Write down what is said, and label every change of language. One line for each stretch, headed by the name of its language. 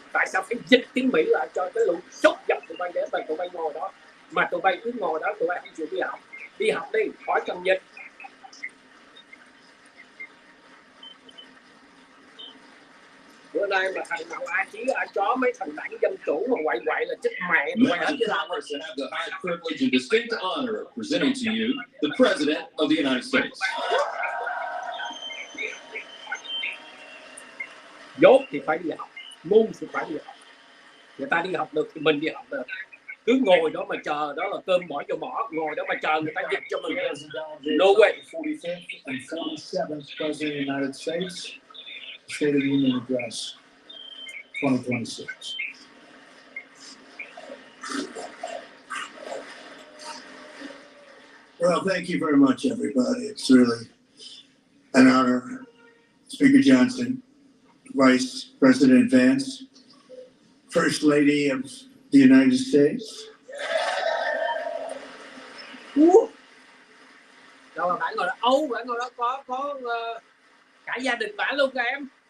Vietnamese: Tại sao phải dịch tiếng Mỹ lại cho cái lũ sốt dập tụi bay để tụi bay ngồi đó, mà tụi bay cứ ngồi đó, tụi bay không chịu đi học đi, khỏi cần dịch. Bữa nay mà thằng nào ai chí ai chó mấy thằng đảng dân chủ mà quậy là chết mẹ mày hết chứ nào.
English: The high privilege and distinct honor of presenting to you the President of the United States.
Vietnamese: Dốt thì phải đi học, ngu thì phải đi học. Người ta đi học được thì mình đi học được. Cứ ngồi đó mà chờ, đó là cơm bỏ vô mỏ, ngồi đó mà chờ người ta dịch cho mình.
English: No way. 45th and 47th President of the United States. State of the Union Address 2026. Well, thank you very much, everybody. It's really an honor. Speaker Johnson, Vice President Vance, First Lady of the United States.
Vietnamese: Đâu mà bạn ngồi đó, bạn ngồi đó có cả gia đình bạn luôn kìa em.